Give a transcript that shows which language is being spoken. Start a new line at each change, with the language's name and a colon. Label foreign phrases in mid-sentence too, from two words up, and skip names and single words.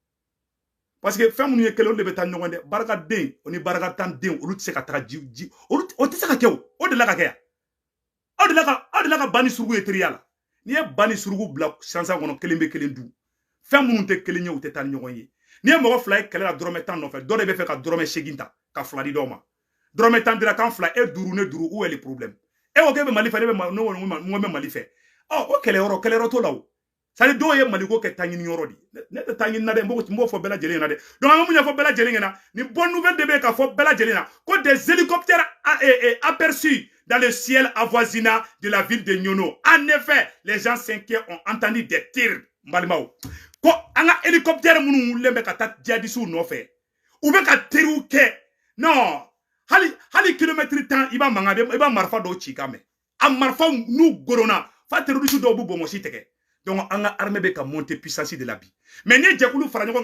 Bambara: parce que fɛn minnu ye kelen olu de bɛ taa ɲɔgɔn dɛ barikaden o ni barikatan den olu tɛ se ka taga ji olu o tɛ se ka kɛ o de la ka kɛ yan aw de la ka bani surugu ye teriya la n'i ye bani surugu bila sansan kɔnɔ kelen bɛ kelen dun fɛn minnu tɛ kelen ye u tɛ taa ni ɲɔgɔn ye n'i ye mɔgɔ fila ye kɛlɛ la dɔrɔmɛ 10 nɔfɛ dɔ de bɛ fɛ ka dɔrɔmɛ 8 ta ka fila di dɔw ma dɔrɔmɛ 10 dira kan fila e duuru ne duuru
French: où est le problème
Bambara: e ko k'e bɛ Mali fɛ ne bɛ Mali fɛ o kɛlɛyɔrɔ t'o la o c'est-à-dire dɔw ye Mali ko kɛ taɲini yɔrɔ de ne tɛ taɲini na dɛ n b'o fɔ bɛɛ lajɛlen ɲɛna dɛ donc an bɛ mun ɲɛfɔ bɛɛ lajɛlen ɲɛna ni
French: bonne nouvelle
Bambara: de bɛ ka fɔ bɛɛ lajɛlen na ko
French: des hélicoptères aperçus dans le ciel avoisinant de la ville de Nyono. En effet, les gens s'inquiètent ont entendu des tirs.
Bambara: Mbalimaw. Ko an ka hélicoptère minnu wulilen bɛ ka taa djihadistes nɔfɛ u bɛ ka teriw kɛ non hali kilomètre 10 i b'a mankan i b'a marifa dɔw ci kan mɛn a marifa n'u goronna fa terroriste dɔw b'u bɔnmɔsi tigɛ donc an ka armée bɛ ka
French: monter puissance
Bambara: de la bi mais ni jɛkulu fara ɲɔgɔn